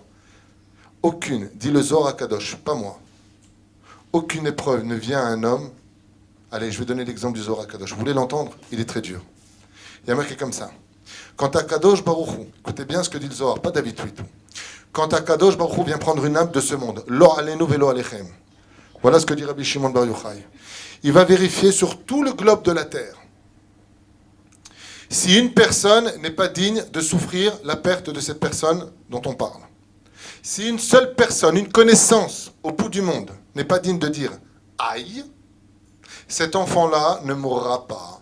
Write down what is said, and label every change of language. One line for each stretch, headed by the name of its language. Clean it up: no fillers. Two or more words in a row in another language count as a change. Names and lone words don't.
French: Aucune, dit le Zohar HaKadosh, pas moi, aucune épreuve ne vient à un homme. Allez, je vais donner l'exemple du Zohar HaKadosh. Vous voulez l'entendre? Il est très dur. Il y a marqué comme ça. Quand HaKadosh Baruch Hu, écoutez bien ce que dit le Zohar, pas David Tweetou. Quand HaKadosh Baruch Hu vient prendre une âme de ce monde,
Hebrew: לא עלינו ולא עליכם.
French: Voilà ce que dit Rabbi Shimon Bar Yochai. Il va vérifier sur tout le globe de la terre si une personne n'est pas digne de souffrir la perte de cette personne dont on parle. Si une seule personne, une connaissance au bout du monde n'est pas digne de dire « aïe », cet enfant-là ne mourra pas.